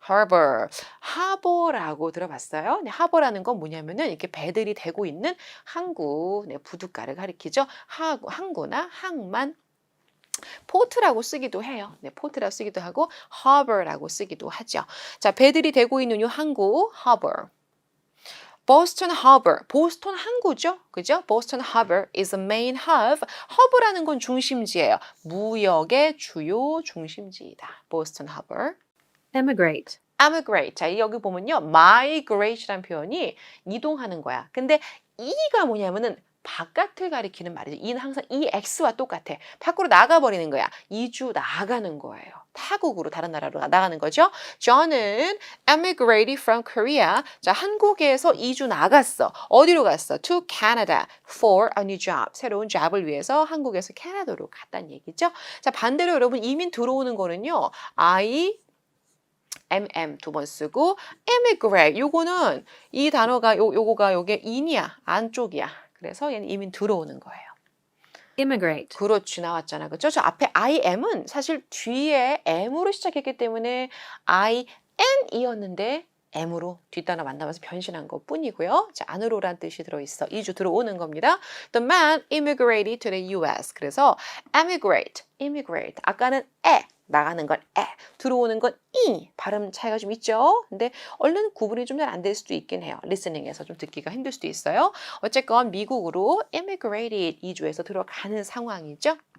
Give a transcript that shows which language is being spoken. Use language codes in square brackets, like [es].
[ko] harbor, 하버라고 들어봤어요? 네, 하버라는 건 뭐냐면은 이렇게 배들이 대고 있는 항구, 부둣가를 가리키죠. 항구나 항만. 포트라고 쓰기도 해요. 네, 포트라고 쓰기도 하고 harbor라고 쓰기도 하죠. 자, 배들이 대고 있는 이 항구 harbor. Boston Harbor, 보스턴 항구죠. 그죠? [en] Boston Harbor is the main hub. [ko] hub라는 건 중심지예요. 무역의 주요 중심지이다. [en] Boston Harbor. Emigrate. [ko] emigrate. 자, 여기 보면요. migrate라는 표현이 이동하는 거야. 근데 이가 뭐냐면은 바깥을 가리키는 말이죠. 이는 항상 EX와 똑같아. 밖으로 나가버리는 거야. 이주 나가는 거예요. 타국으로 다른 나라로 나가는 거죠. [en] John은 emigrated from Korea. [ko] 자, 한국에서 이주 나갔어. 어디로 갔어? [en] To Canada for a new job. [ko] 새로운 잡을 위해서 한국에서 캐나다로 갔다는 얘기죠. 자, 반대로 여러분 이민 들어오는 거는요. MM 두 번 쓰고 emigrate. 요거는 이 단어가 요게 in이야. 안쪽이야. 그래서 얘는 이민 들어오는 거예요. [en] Immigrate. [ko] 그렇지 나왔잖아. 그렇죠? 저 앞에 IM은 사실 뒤에 M으로 시작했기 때문에 IN이었는데 M으로 뒷단어 만나면서 변신한 것 뿐이고요. 자, 안으로란 뜻이 들어있어. 이주 들어오는 겁니다. [en] The man immigrated to the US. [ko] 그래서 immigrate. 아까는 나가는 건 들어오는 건 발음 차이가 좀 있죠. 근데 얼른 구분이 좀 잘 안 될 수도 있긴 해요. 리스닝에서 좀 듣기가 힘들 수도 있어요. 어쨌건 미국으로 immigrated 이주해서 들어가는 상황이죠.